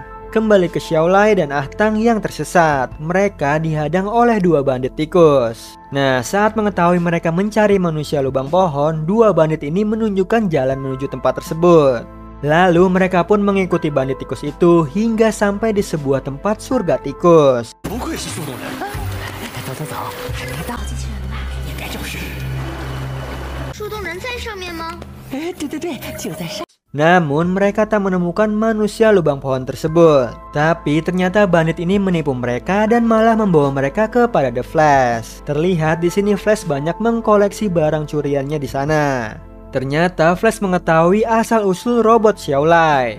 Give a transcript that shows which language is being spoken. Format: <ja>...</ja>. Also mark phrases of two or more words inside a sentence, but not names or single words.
<id>Kembali ke Xiaolai dan Ah Tang yang tersesat, mereka dihadang oleh dua bandit tikus. Nah, saat mengetahui mereka mencari manusia lubang pohon, dua bandit ini menunjukkan jalan menuju tempat tersebut. Lalu mereka pun mengikuti bandit tikus itu hingga sampai di sebuah tempat surga tikus.</id> <zh>不愧是树洞人。走走走，还没到机器人吧？应该就是。树洞人在上面吗？哎，对对对，就在上。</zh> <id>Namun mereka tak menemukan manusia lubang pohon tersebut. Tapi ternyata bandit ini menipu mereka dan malah membawa mereka kepada The Flash. Terlihat di sini Flash banyak mengkoleksi barang curiannya di sana. Ternyata Flash mengetahui asal-usul robot Xiaolai.</id>